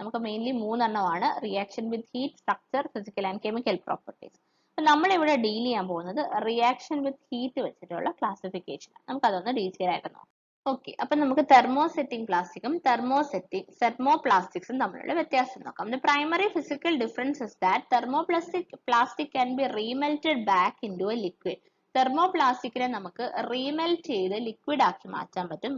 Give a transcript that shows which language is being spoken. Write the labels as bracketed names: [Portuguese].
[Malayalam] നമുക്ക് മെയിൻലി മൂന്നെണ്ണമാണ്: reaction with heat, structure, physical and chemical properties. അപ്പൊ നമ്മൾ ഇവിടെ ഡീൽ ചെയ്യാൻ പോകുന്നത് റിയാക്ഷൻ വിത്ത് ഹീറ്റ് വെച്ചിട്ടുള്ള ക്ലാസിഫിക്കേഷൻ. നമുക്ക് അതൊന്ന് ഡീറ്റെയിൽ ആയിട്ട് നോക്കാം. ഓക്കെ, അപ്പൊ നമുക്ക് തെർമോസെറ്റിംഗ് പ്ലാസ്റ്റിക്കും തെർമോപ്ലാസ്റ്റിക്സും തമ്മിലുള്ള വ്യത്യാസം നോക്കാം. [English] The primary physical difference is that thermoplastic can be remelted back into a liquid. [Malayalam] തെർമോപ്ലാസ്റ്റിക്കിനെ നമുക്ക് റീമെൽറ്റ് ചെയ്ത് ലിക്വിഡ് ആക്കി മാറ്റാൻ പറ്റും.